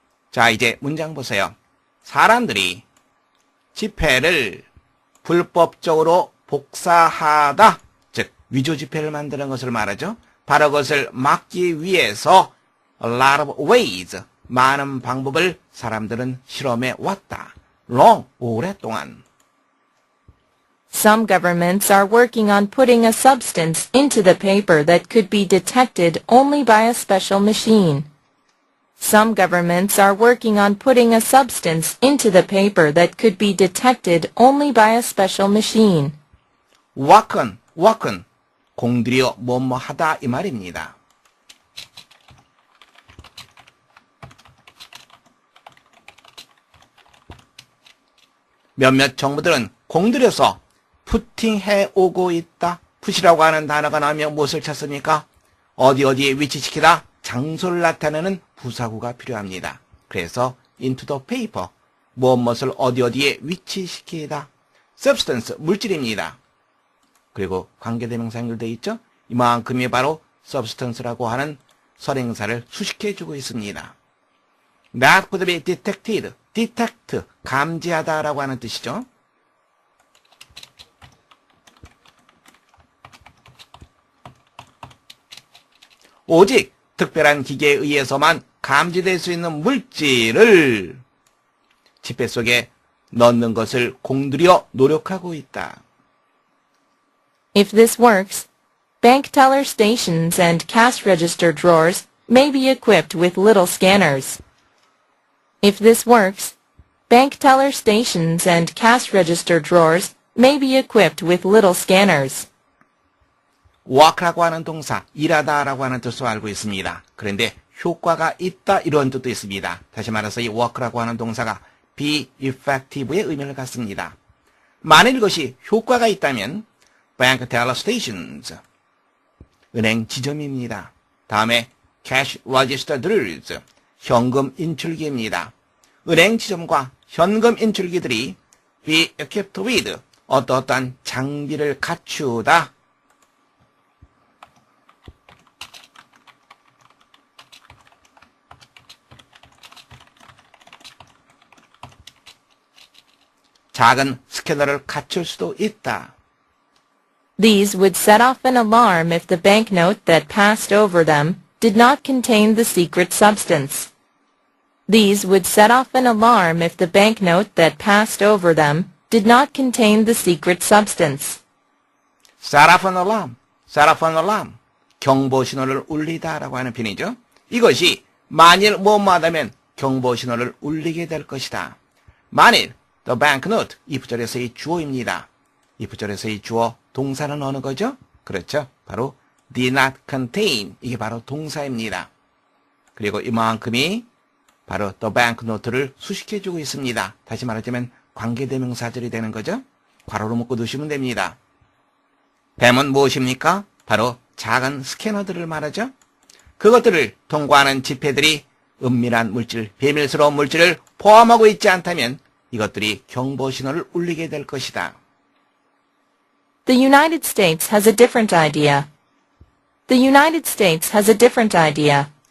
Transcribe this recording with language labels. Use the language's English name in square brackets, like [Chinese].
[Korean] 자, 이제 문장 보세요. 사람들이 지폐를 불법적으로 복사하다, 즉 위조 지폐를 만드는 것을 말하죠. 바로 그것을 막기 위해서 [English] a lot of ways, [Korean] 많은 방법을 사람들은 실험해 왔다. [English] long, [Korean] 오랫동안. [English] Some governments are working on putting a substance into the paper that could be detected only by a special machine. Some governments are working on putting a substance into the paper that could be detected only by a special machine. [Korean] work은 공들여 뭐뭐 하다 이 말입니다. 몇몇 정부들은 공들여서 푸팅해 오고 있다. 푸시라고 하는 단어가 나오면 무엇을 찾습니까? 어디에 위치시키다, 장소를 나타내는 부사구가 필요합니다. 그래서 [English] into the paper, [Korean] 무엇을 어디에 위치시키다. substance, 물질입니다. 그리고 관계대명사 연결되어 있죠? 이만큼이 바로 substance라고 하는 선행사를 수식해주고 있습니다. [English] That could be detected, detect, [Korean] 감지하다라고 하는 뜻이죠. 오직 특별한 기계에 의해서만 감지될 수 있는 물질을 지폐 속에 넣는 것을 공들여 노력하고 있다. [English] If this works, bank teller stations and cash register drawers may be equipped with little scanners. If this works, bank teller stations and cash register drawers may be equipped with little scanners. [Korean] work라고 하는 동사, 일하다라고 하는 뜻으로 알고 있습니다. 그런데 효과가 있다 이런 뜻도 있습니다. 다시 말해서 이 work라고 하는 동사가 be effective의 의미를 갖습니다. 만일 이것이 효과가 있다면 [English] bank teller stations, [Korean] 은행 지점입니다. [English] 다음에 cash register drills, [Korean] 현금 인출기입니다. 은행 지점과 현금 인출기들이 [English] be equipped with, [Korean] 어떠한 장비를 갖추다. 작은 스캐너를 갖출 수도 있다. [English] These would set off an alarm if the banknote that passed over them did not contain the secret substance. These would set off an alarm if the banknote that passed over them did not contain the secret substance. set off an alarm, set off an alarm, [Korean] 경보 신호를 울리다라고 하는 표현이죠. 이것이 만일 뭐뭐하다면 경보 신호를 울리게 될 것이다. 만일 [English] the banknote, [Korean] 이 부절에서의 주어입니다. 이 부절에서의 주어 동사는 어느 거죠? 그렇죠. 바로 [English] did not contain, [Korean] 이게 바로 동사입니다. 그리고 이만큼이 바로 [English] the banknote [Korean] 를 수식해주고 있습니다. 다시 말하자면 관계대명사절이 되는 거죠. 괄호로 묶어 두시면 됩니다. 뱀은 무엇입니까? 바로 작은 스캐너들을 말하죠. 그것들을 통과하는 지폐들이 은밀한 물질, 비밀스러운 물질을 포함하고 있지 않다면 이것들이 경보 신호를 울리게 될 것이다. [English] The United States has a different idea. The United States has a different idea.